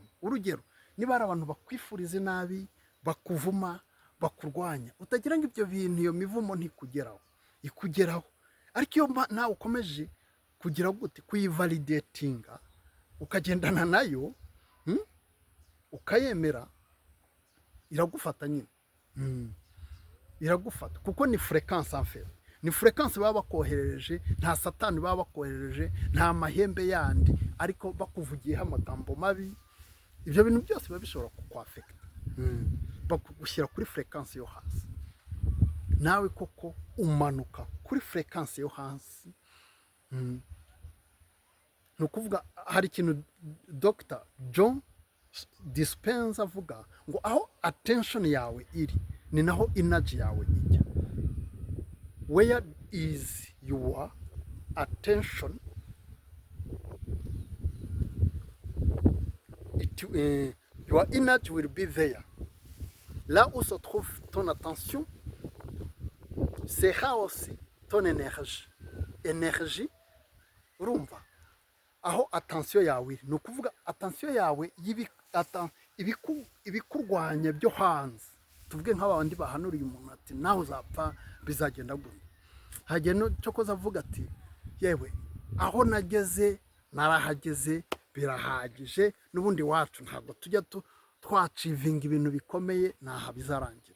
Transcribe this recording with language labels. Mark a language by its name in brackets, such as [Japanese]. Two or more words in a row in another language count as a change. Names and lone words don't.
[Kinyarwanda] Urugero, niba hari abantu bakwifuriza nabi, bakuvuma, bakurwanya, utagira ngo ibyo bintu, iyo mivumo ikugeraho, ariko iyo nawe ukomeje kugira gute, kuyivalidatinga, ukagendana nayo, ukayemera, iragufata nyine, iragufata, kuko ni fréquence [French] en fait, [Kinyarwanda] ni fréquence baba bakoherereje, nta satani baba bakoherereje, nta mahembe yandi, ariko bakuvugiyeho amagambo mabi, ibyo bintu byose biba bishobora kukwafekta, bakugushyira kuri fréquence yo hasi, nawe koko umanuka kuri fréquence yo hasi. Ni ukuvuga hari ikintu Dr. John Dispenza avuga ngo aho attention yawe iri ni naho energy yawe ijya. [English] Where is your attention, your energy will be there. [French] Là où se trouve ton attention sera aussi ton énergie. [Kinyarwanda] Urumva aho attention yawe iri, ni ukuvuga attention yawe ibikurwanya byo hanze, tuvuge nk'abandi bahanuriye umuntu ati nawe uzapfa bizagenda gute, hagiye no cyokoza avuga ati yewe aho nageze narahageze birahagije, n'ubundi wacu ntabwo tujya twacivinga ibintu bikomeye, naha bizarangirira.